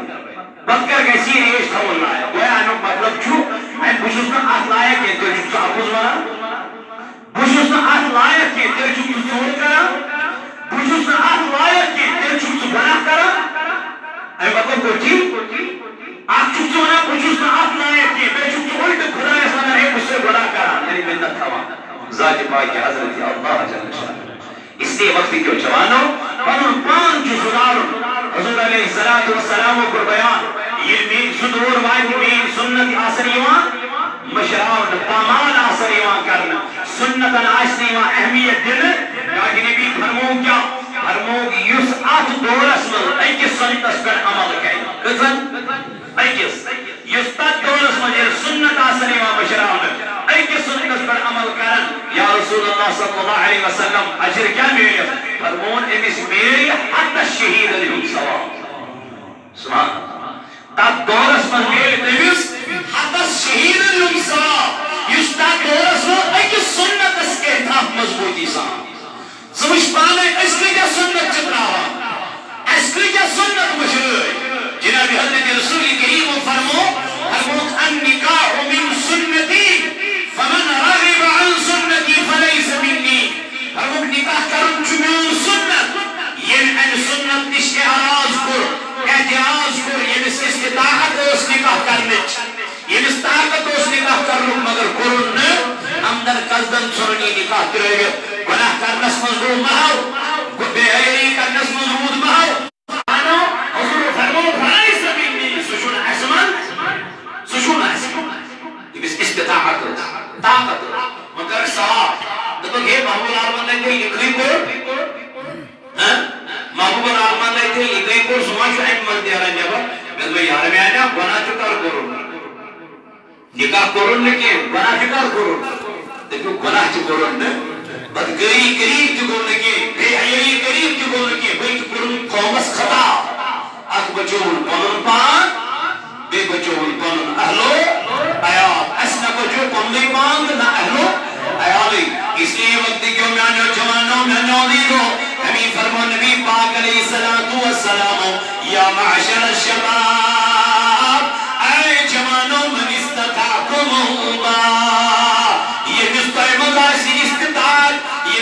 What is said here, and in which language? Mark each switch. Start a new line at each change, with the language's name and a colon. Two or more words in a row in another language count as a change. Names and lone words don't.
Kashmiri: گژھِ یہِ ریش تھاوُن لایق گویا امیُک مطلب چھُ بہٕ چھُس نہٕ اتھ لایق کینٛہہ تیٚلہِ چھُکھ ژٕ اَپُز ونان بہٕ چھُس نہٕ اتھ لایق کینٛہہ تیٚلہِ چھُکھ ژٕ ژوٗر کران بہٕ چھُس نہٕ اتھ لایق کینٛہہ تیٚلہِ چھُکھ ژٕ گۄناہ کران امیُک مطلب گوٚو ٹھیٖک اکھ چھُکھ ژٕ ونان بہٕ چھُس نہٕ اتھ لایق کینٛہہ بیٚیہِ چھُکھ ژٕ اُلٹہٕ خۄدایس ونان ہے بہٕ چھُسے گۄناہ کران یعنی مِنت تھاوان ذاتِ پاکہِ حضرت اللہ جل شانہ
Urdu: اس لیے
Kashmiri: وقت کیوں جوانوں پنن پان چھُ سُدھارُن حضور
Arabic: علیہ الصلوۃ والسلام
Kashmiri: کوٚر بیان ییٚلہِ میٲنۍ سُدور واتہِ میٲنۍ سنت آسن یِوان مٔشراونہٕ پامال آسن یِوان کرنہٕ سنتن آسہِ نہٕ یِوان اہمیت دِنہٕ پاک نبی فرموو کیٛاہ فرمووُکھ یُس اتھ دورس منٛز أکِس سنتس پٮ۪ٹھ عمل کرِ کٔژن أکِس یُس تتھ دورس منٛز ییٚلہِ سنت آسن یِوان مٔشراونہٕ أکِس سنتس پٮ۪ٹھ عمل کرن
Arabic: یا رسول اللہ صلی اللہ علیہ وسلم
Kashmiri: اجر کیٛاہ میلہِ فرمووُن أمِس میلہِ حتس شہیٖدن ہُنٛد ثواب سبحان تتھ دورس منٛز میلہِ تٔمِس حتس شہیٖدن ہُنٛد ثواب یُس تتھ دورس منٛز أکِس سنتس کرِ تھپھ مضبوٗطی سان ژٕ وٕچھ پانے أسۍ کۭتیاہ سنت چھِ تراوان اَسہِ کۭتیاہ سنت مٔشرٲے جناب حضرت رسول کریٖمو فرمووُکھ
Arabic: النِّکاحُ مِن سُنَّتِی فمن رغب عن سنتی فلیس منی
Kashmiri: فرمووُکھ نکاح کرُن چھُ میون سنت ییٚمۍ امہِ سنت نِش اعراض کوٚر اعتراض کوٚر ییٚمِس استطاعت ٲس نکاح کرنٕچ ییٚمِس طاقت اوس نکاح کرنُک مگر کوٚرُن نہٕ اندر قصدن ژھُنُن یہِ نکاح ترٲوِتھ گۄناہ کرنس منٛز روٗد محو بے حیٲیی کرنس منٛز روٗد محو حضور فرمووُکھ
Arabic: فلیس منی
Kashmiri: سُہ چھُنہٕ اَسہِ منٛز سُہ چھُنہٕ اَسہِ منٛز ییٚمِس استطاعت ٲس طاقت وۄنۍ کر صاف دوٚپُکھ ہے محبوب العالمن تے یِتھُے کوٚر محبوب العالمن تے یِتھُے کوٚر سُہ ما چھُ امہِ منٛز نیران نٮ۪بر مےٚ دوٚپ یارٕ میانیٛا گۄناہ تہِ کر کوٚرُن نکاح کوٚرُن نہٕ کینٛہہ گۄناہ تہِ کر کوٚرُن دوٚپُکھ گۄناہ تہِ کوٚرُن نہٕ بدکٲری قریب تہِ گوٚو نہٕ کینٛہہ بے حیٲیی قریب تہِ گوٚو نہٕ کینٛہہ بٔلکہِ کوٚرُن قومس خطاب اکھ بچووُن پنُن پان بیٚیہِ بچووُن پنُن اہلو عیال اَسہِ نہ بچو پنُنُے پان تہٕ نہ اہلو عیالٕے
Urdu: اس لیے
Kashmiri: وقت کیوں میانیو جوانو میانیو عزیزو ہمیں فرمو نبی پاک
Arabic: علیہ الصلوۃ والسلام یا معشر الشباب
Kashmiri: اے جوانو
Arabic: من استطاعتم الباء
Kashmiri: یہ مستعمل آسی استطاعت